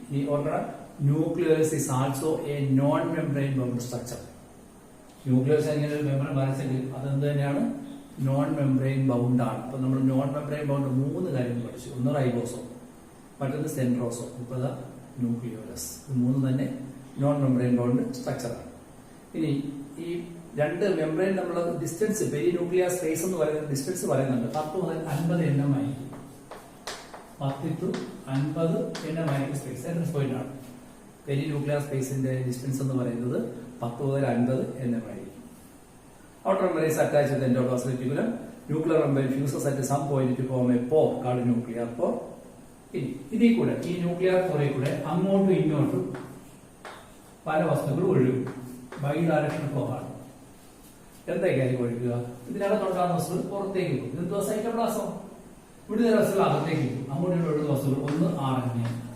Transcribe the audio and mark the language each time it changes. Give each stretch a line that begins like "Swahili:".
Malayalam: ഈ ഓർക്കണം,
English: nucleolus is also a non-membrane bound structure.
Malayalam: Nucleus എങ്ങനെ ഒരു മെമ്പറൈൻ വരച്ചെങ്കിൽ അതെന്ത് തന്നെയാണ്, നോൺ മെമ്പറൈൻ ബൗണ്ട് ആണ്. അപ്പൊ നമ്മൾ നോൺ മെമ്പറൈൻ ബൗണ്ട് മൂന്ന് കാര്യങ്ങൾ പഠിച്ചു. ഒന്ന് റൈബോസോം, മറ്റൊന്ന് സെൻട്രോസോം, ഇപ്പോൾ ന്യൂക്ലിയോലസ്. ഇത് മൂന്ന് തന്നെ നോൺ മെമ്പറൈൻ ബൗണ്ട് സ്ട്രക്ചറാണ്. ഇനി ഈ രണ്ട് മെമ്പറൈൻ തമ്മിലുള്ള ഡിസ്റ്റൻസ്, പെരി ന്യൂക്ലിയർ സ്പേസ് എന്ന് പറയുന്ന ഡിസ്റ്റൻസ് പറയുന്നുണ്ട്. 10 മുതൽ 50 എണ്ണമായിരിക്കും. 10 to 50 എണ്ണമായിരിക്കും സ്പേസ്. എൻട്രൻസ് പോയിന്റ് ആണ്. പെരി ന്യൂക്ലിയർ സ്പേസിന്റെ ഡിസ്റ്റൻസ് എന്ന് പറയുന്നത് 10 മുതൽ 50 എണ്ണമായിരിക്കും.
English: Outer membrane is attached with the endoplasmic reticulum. Nuclear membrane fuses at some point to form a pore called nuclear pore.
Malayalam: ഇതിൽ കൂടെ, ഈ ന്യൂക്ലിയർ പോറിൽ കൂടെ അങ്ങോട്ടും ഇങ്ങോട്ടും പല വസ്തുക്കൾ ഒഴുകും. ബൈ ഡയറക്ഷൻ ഫ്ലോ ആണ്. എന്തൊക്കെയായിരിക്കും ഒഴുകുക? ഇതിനകത്തുണ്ടാകുന്ന വസ്തുക്കൾ പുറത്തേക്ക് പോകും. ഇതെന്തോ സൈറ്റോപ്ലാസം. ഇവിടെ വസ്തുക്കൾ അകത്തേക്ക് പോകും. അങ്ങോട്ടും ഇങ്ങോട്ടും ഒഴുകുന്ന വസ്തുക്കൾ ഒന്ന് RNA.